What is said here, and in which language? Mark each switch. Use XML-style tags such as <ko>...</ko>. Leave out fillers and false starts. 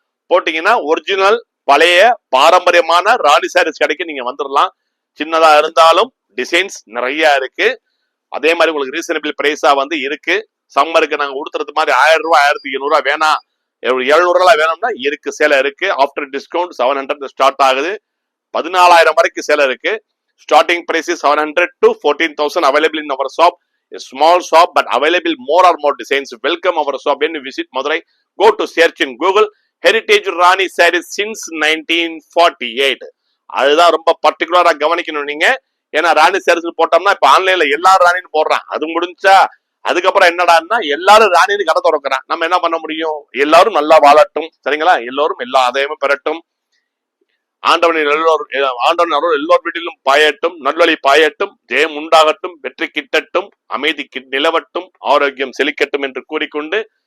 <ta>போட்டீங்கன்னா ஒரிஜினல் பழைய பாரம்பரியமான ராணி சாரீஸ் கடைக்கு நீங்க வந்துடலாம். சின்னதா இருந்தாலும் டிசைன்ஸ் நிறைய இருக்கு. அதே மாதிரி உங்களுக்கு ரீசனபிள் பிரைஸா வந்து இருக்கு. சம்மருக்கு நாங்க கொடுத்துறது மாதிரி 1000 ரூபாய் 1200 வேணாம், 700 வேணும்னா இருக்கு, சேலை இருக்கு. ஆஃப்டர் டிஸ்கவுண்ட் 700 ஸ்டார்ட் ஆகுது. 14,000 வரைக்கும் சேலை இருக்கு.</ta> <en>Starting price is 700 to 14,000 available in our shop. A small shop but available more or more designs. Welcome our shop when you visit Madurai. Go to search in Google Heritage Rani Sarees since 1948.</en> <ta>அதுதான் ரொம்ப பர்டிகுலரா கவனிக்கணும் நீங்க. ஏன்னா ராணி சாரீஸ் போட்டோம்னா இப்ப ஆன்லைன்ல எல்லாரும் ராணின்னு போடுறான். அது முடிஞ்சா அதுக்கப்புறம் என்னடான்னா எல்லாரும் ராணின்னு கடை திறக்கிறான். நம்ம என்ன பண்ண முடியும்? எல்லாரும் நல்லா வாழட்டும், சரிங்களா? எல்லோரும் எல்லா ஆதாயமும் பெறட்டும். ஆண்டவன் எல்லோர் வீட்டிலும் பாயட்டும், நல்வழி பாயட்டும், ஜெயம் உண்டாகட்டும், வெற்றி கிட்டட்டும், அமைதி நிலவட்டும், ஆரோக்கியம் செழிக்கட்டும் என்று கூறிக்கொண்டு</ta>